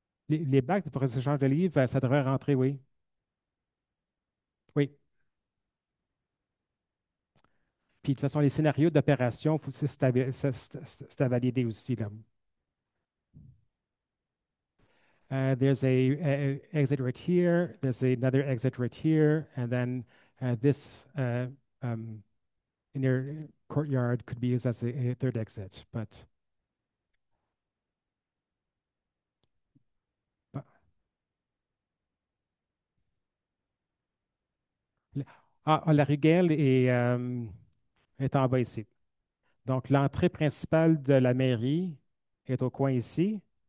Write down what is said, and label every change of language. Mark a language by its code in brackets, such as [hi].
[fr] Les bacs pour échange de livres, ça devrait rentrer, oui. Oui. Puis de toute façon, les scénarios d'opération, c'est à valider aussi, là. [en] There's a exit right here. There's another exit right here, and then this um, inner courtyard could be used as a third exit. But [fr] la Rugelle est en bas ici. Donc, l'entrée principale de la mairie est au coin ici.